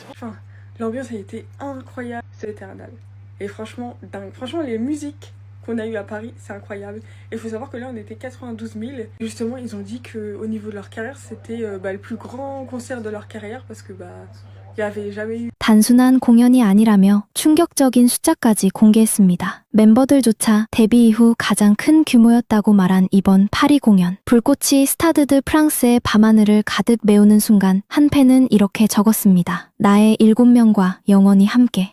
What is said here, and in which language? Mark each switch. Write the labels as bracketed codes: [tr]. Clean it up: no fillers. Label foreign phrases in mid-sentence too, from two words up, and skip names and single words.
[fr] Enfin, l'ambiance a été incroyable, c'est éternel. Et franchement, dingue. Franchement, les musiques qu'on a eues à Paris, c'est incroyable. Et il faut savoir que là, on était 92 000. Justement, ils ont dit qu'au niveau de leur carrière, c'était le plus grand concert de leur carrière parce que il n'y avait jamais eu. [ko] 단순한 공연이 아니라며 충격적인 숫자까지 공개했습니다. 멤버들조차 데뷔 이후 가장 큰 규모였다고 말한 이번 파리 공연. 불꽃이 스타드 프랑스의 밤하늘을 가득 메우는 순간 한 팬은 이렇게 적었습니다. 나의 7명과 영원히 함께.